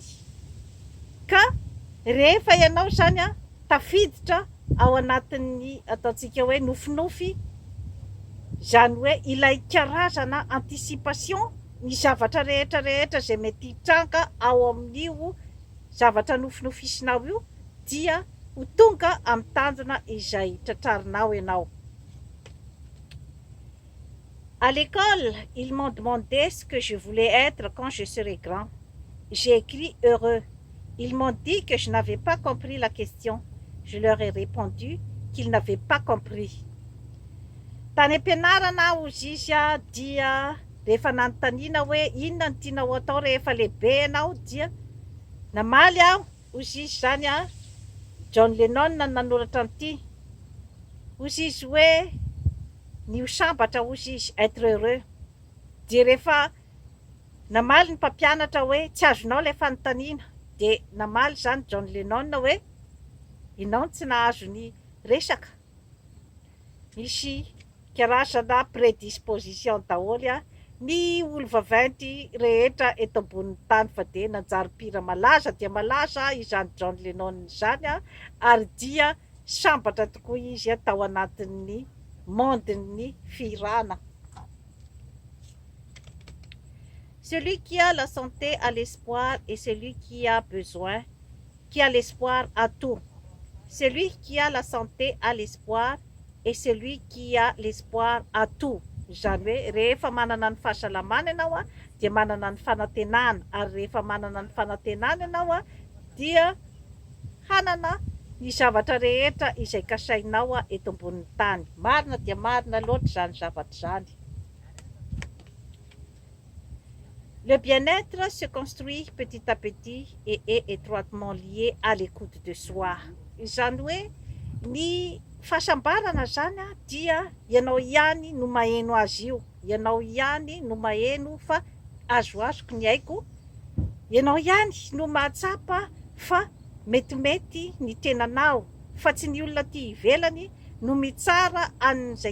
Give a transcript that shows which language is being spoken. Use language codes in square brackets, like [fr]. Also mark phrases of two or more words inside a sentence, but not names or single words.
[mg] Ka rehefa ianao zany tafiditra ao anatin'ny ataontsika hoe nofinofy, zany hoe ilay karazana anticipation ny zavatra rehetra zay mety hitranga ao amin'io zavatra nofinofisinao io dia ho tonga amin'ny tanjona izay tratrarinao ianao. [fr] À l'école, ils m'ont demandé ce que je voulais être quand je serai grand. J'ai écrit heureux. Ils m'ont dit que je n'avais pas compris la question. Je leur ai répondu qu'ils n'avaient pas compris. [mg] Tany am-pianarana ozy izy dia rehefa nanontaniana hoe inona no tianao atao rehefa lehibe ianao dia namaly aho ozy izy zany John Lennon nanoratra an'ity. Ozy izy hoe ny ho sambatra ozy izy [fr] être heureux. [mg] Dia rehefa namaly ny mpampianatra hoe tsy azonao ilay fanontaniana dia namaly zany John Lennon hoe ianao tsy nahazo ny resaka. Misy karazana prédisposition daholo ny olo vaventy rehetra eto ambonin'ny tany fa dia nanjary-pira malaza dia malaza izany John Lennon izany ary dia sambatra tokoa izy tao anatin'ny monden'ny firana. [fr] Celui qui a la santé a l'espoir et celui qui a besoin qui a l'espoir a tout. Celui qui a la santé a l'espoir et celui qui a l'espoir a tout. [mg] Izany hoe rehefa manana ny fahasalamana ianao a dia manana ny fanantenana, ary rehefa manana ny fanantenana ianao a dia hanana ny zavatra rehetra izay kasainao a eto ambonin'ny tany. Marina dia marina loatra izany zavatra izany. [fr] Le bien-être se construit petit à petit et est étroitement lié à l'écoute de soi. [mg] Izany hoe ny fahasambarana zany a dia ianao ihany no maheno azy io, ianao ihany no maheno fa azoazoko ny aiko, ianao ihany no mahatsapa fa metimety ny tenanao, fa tsy ny olona ty ivelany no mitsara an'izay